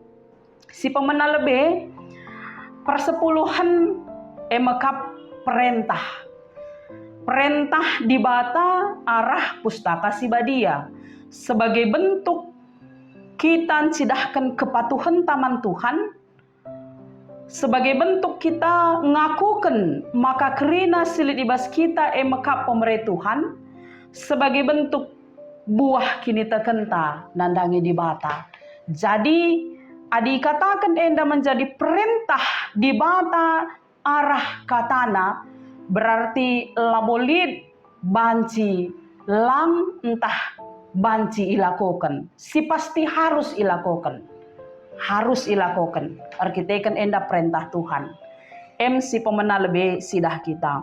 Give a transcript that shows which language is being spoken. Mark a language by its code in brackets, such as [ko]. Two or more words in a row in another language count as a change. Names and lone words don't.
[btx] Si pemena lebih persepuluhan emekap perintah di bata arah pustaka si badia sebagai bentuk kita cidahkan kepatuhan taman Tuhan, sebagai bentuk kita ngakukan maka kerina silit ibas kita emekap pemerintah Tuhan, sebagai bentuk buah kini tekenta nandangi di bata. Jadi adi katakan enda menjadi perintah di bata arah katana berarti labolit banci lang entah banci ilakokan. Si pasti harus ilakokan. Harus ilakokan. Arkiteken enda perintah Tuhan. Si pemena lebih sidah kita.